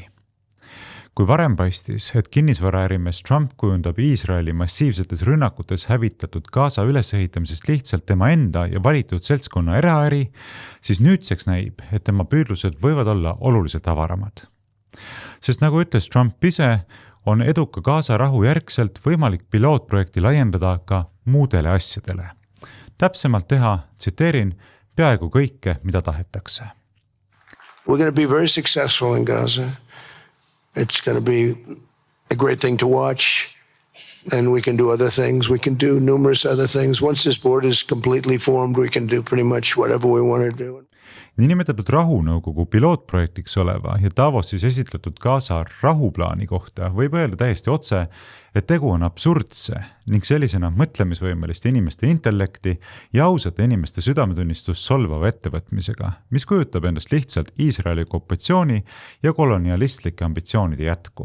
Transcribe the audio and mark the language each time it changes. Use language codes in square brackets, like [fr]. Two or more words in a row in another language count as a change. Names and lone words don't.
[et] Kui varem paistis, et kinnisvaraärimees Trump kujundab Iisraeli massiivsetes rünnakutes hävitatud Gaza ülesehitamisest lihtsalt tema enda ja valitud seltskonna eraäri, siis nüüdseks näib, et tema püüdlused võivad olla oluliselt avaramad. Sest nagu ütles Trump ise, on eduka Gaza rahu järgselt võimalik pilootprojekti laiendada ka muudele asjadele. Täpsemalt teha, tsiteerin, peaaegu kõike, mida tahetakse. [en] We're going to be very successful in Gaza. It's going to be a great thing to watch, and we can do other things. We can do numerous other things. Once this board is completely formed, we can do pretty much whatever we want to do. [et] Niinimetatud rahunõukogu pilootprojektiks oleva ja Davosis esitletud Gaza rahuplaani kohta võib öelda täiesti otse, et tegu on absurdse ning sellisena mõtlemisvõimeliste inimeste intellekti ja ausate inimeste südametunnistust solvava ettevõtmisega, mis kujutab endast lihtsalt Iisraeli okupatsiooni ja kolonialistlike ambitsioonide jätku.